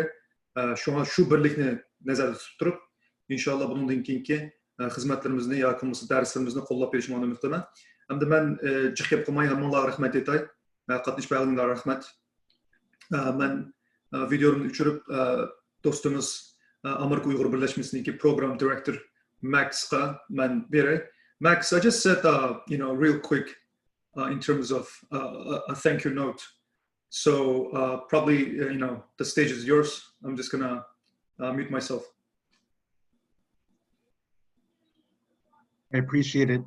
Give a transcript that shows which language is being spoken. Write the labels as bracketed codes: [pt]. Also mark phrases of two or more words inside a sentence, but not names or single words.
[uz] Shunga shu birlikni nazarda tutib turib, inshaalloh bundan keyingi xizmatlarimizni yoki darslarimizni qo'llab berishni umid qilaman. Hamda men jiqib qilmay hammalarga rahmat aytay. Qatnashib berganlarga rahmat. Men videoni o'chirib do'stimiz Amerika Uyg'ur birlashmasining [en] program director [uz] Maxga men beray. [en] Max, I just said real quick in terms of a thank you note. So probably the stage is yours. I'm just gonna mute myself. I appreciate it.